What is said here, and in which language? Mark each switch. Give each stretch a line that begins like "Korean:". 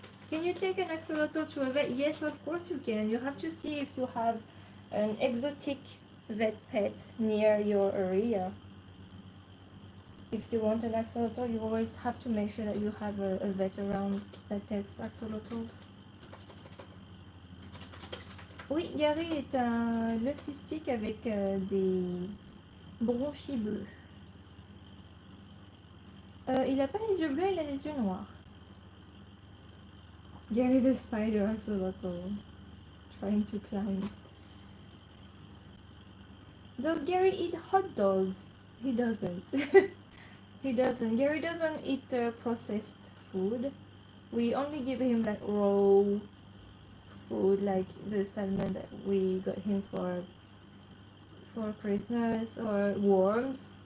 English: Can you take an axolotl to a vet? Yes, of course you can. You have to see if you have an exotic vet pet near your area. If you want an axolotl, you always have to make sure that you have a vet around that takes axolotls.
French: Oui, Gary est un leucistique avec des bronchies bleus. Il n'a pas les yeux bleus, il a les yeux noirs.
English: Gary the spider axolotl trying to climb. Does Gary eat hot dogs? He doesn't. He doesn't. Gary doesn't eat processed food. We only give him like raw food, like the salmon that we got him for Christmas, or worms.